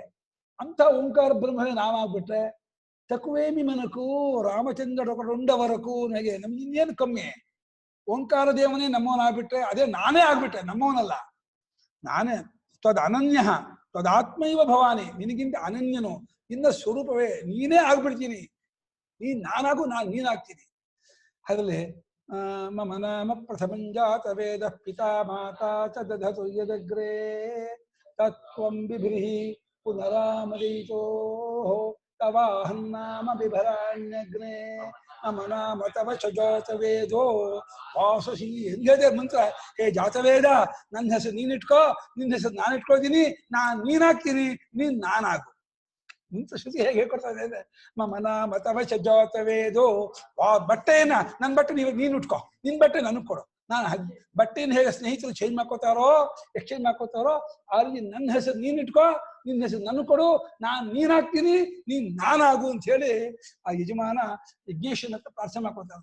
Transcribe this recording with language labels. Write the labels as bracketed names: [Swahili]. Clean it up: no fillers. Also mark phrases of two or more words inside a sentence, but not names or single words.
[Kannada] ಅಂತ ಓಂಕಾರ ಬ್ರಹ್ಮವೇ ನಾವಾಗ್ಬಿಟ್ರೆ [Telugu] తక్కువేమి మనకు రామచంద్ర కొండవరకు [Kannada] ನನಗೆ ನಮ್ಗೆ ಇನ್ನೇನು ಕಮ್ಮಿ. ಓಂಕಾರ ದೇವನೇ ನಮ್ಮವನಾಗ್ಬಿಟ್ರೆ ಅದೇ ನಾನೇ ಆಗ್ಬಿಟ್ರೆ, ನಮ್ಮವನಲ್ಲ ನಾನೇ. [Sanskrit] ತ್ವದ್ ಅನನ್ಯ ತ್ವದಾತ್ಮೈವ ಭವಾನಿ, [Kannada] ನಿನಗಿಂತ ಅನನ್ಯನು, ನಿನ್ನ ಸ್ವರೂಪವೇ ನೀನೇ ಆಗ್ಬಿಡ್ತೀನಿ. ನಾನಾಗೂ ನೀನಾಗ್ತೀನಿ. [Sanskrit] ಅದರಲ್ಲಿ ಮಮ ನಾಮ ಪ್ರಥಮಂಜಾತ ವೇದ ಪಿತಾ ಮಾತಾ ಚ ದಧತು ಯದಗ್ರೇ ತತ್ವಂ ಬಿಭ್ರಿಹಿ ಪುನರಾಮದೀತೋ ತವಾಹನ್ನಾಮ ಬಿಭರಾಣ್ಯಗ್ನೇ ಮಮ ನಾಮ ತವ ಚ ಜಾತವೇದೋ ವಾಸಸಿ. [Kannada] ಹೆಂಗದೆ ಮಂತ್ರ? ಹೇ ಜಾತವೇದ, ನನ್ನ ಹೆಸರು ನೀನಿಟ್ಕೋ, ನಿನ್ನ ಹೆಸರು ನಾನು ಇಟ್ಕೊಳ್ತೀನಿ, ನೀನಾಗ್ತೀನಿ, ನೀನ್ ನಾನಾಗು. ಇಂಥ ಶ್ರುತಿ ಹೇಗೆ ಹೇಳ್ಕೊಡ್ತಾ ಇದೆ? [Sanskrit] ಮಮ ನಾಮ ತವ ಚ ಜಾತವೇದೋ. [Kannada] ಬಟ್ಟೆಯನ್ನ, ನನ್ನ ಬಟ್ಟೆ ನೀನು ಉಟ್ಕೋ, ನಿನ್ ಬಟ್ಟೆ ನನಗೆ ಕೊಡು. ನಾನು ಬಟ್ಟೆಯನ್ನು ಹೇಗೆ ಸ್ನೇಹಿತರು ಚೇಂಜ್ ಮಾಡ್ಕೋತಾರೋ, ಎಕ್ಸ್ಚೇಂಜ್ ಮಾಡ್ಕೋತಾರೋ, ಅಲ್ಲಿ ನನ್ನ ಹೆಸರು ನೀನ್ ಇಟ್ಕೋ, ನಿನ್ನ ಹೆಸರು ನನಗೆ ಕೊಡು, ನೀನಾಗ್ತೀನಿ, ನೀನ್ ನಾನಾಗು ಅಂತ ಹೇಳಿ ಆ ಯಜಮಾನ ಯಜ್ಞೇಶನ ಹತ್ರ ಪ್ರಾರ್ಥನೆ ಮಾಡ್ಕೋತಾನೆ.